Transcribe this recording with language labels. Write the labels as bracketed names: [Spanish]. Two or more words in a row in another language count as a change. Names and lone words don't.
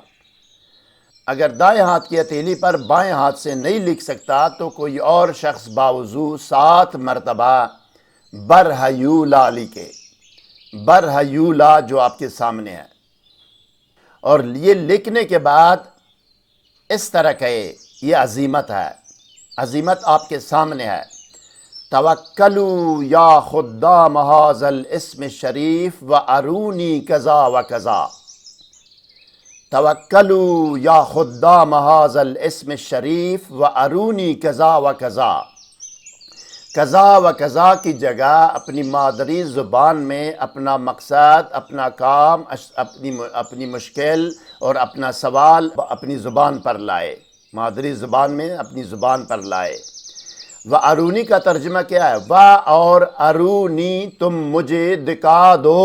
[Urdu] اگر دائیں ہاتھ کی ہتھیلی پر بائیں ہاتھ سے نہیں لکھ سکتا تو کوئی اور شخص باوضو 7 مرتبہ برہیولا لکھے، برہیولا جو آپ کے سامنے ہے۔ اور یہ لکھنے کے بعد اس طرح کہے، یہ عزیمت ہے، عزیمت آپ کے سامنے ہے۔ [Arabic] توکلوا یا خدام ھذا الاسم الشریف و ارونی کذا و کذا۔ توکلوا یا خدام ھذا الاسم الشریف و ارونی کذا و کذا۔ کذا و کذا [Urdu] کی جگہ اپنی مادری زبان میں اپنا مقصد، اپنا کام، اپنی مشکل اور اپنا سوال اپنی زبان پر لائے، مادری زبان میں اپنی زبان پر لائے۔ [Arabic] و ارونی [Urdu] کا ترجمہ کیا ہے؟ و اور ارونی، تم مجھے دکھا دو۔